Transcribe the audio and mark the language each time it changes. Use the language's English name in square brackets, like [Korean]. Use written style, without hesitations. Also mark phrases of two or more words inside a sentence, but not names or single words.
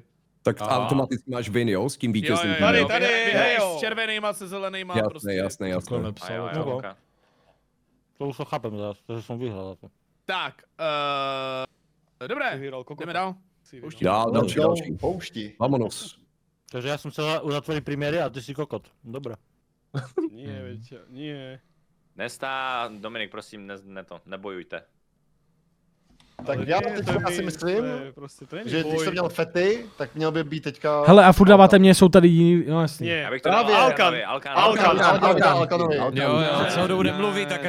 [Czech] Tak automaticky máš win, jo, s tím vítězím. Tady, vyhraješ s červenýma, se zelenýma. [Slovak] Jasné. [Czech] To už to chápem zase, že jsem vyhrál. Tak, dobré, jdeme dál. Další. Poušti. Vamonos. [Slovak] Takže ja som chcel uzatvoriť premiéry a ty si kokot. Dobre. Nie. [Czech] Nesta, Dominik, prosím, nebojujte. Tak já si myslím, že když jsem měl Fety, tak měl by být teďka... Hele, a furt dáváte mě, jsou tady jiný, no jasně. Já bych to dal Alkanovi. Jo, celou dobu nemluví, tak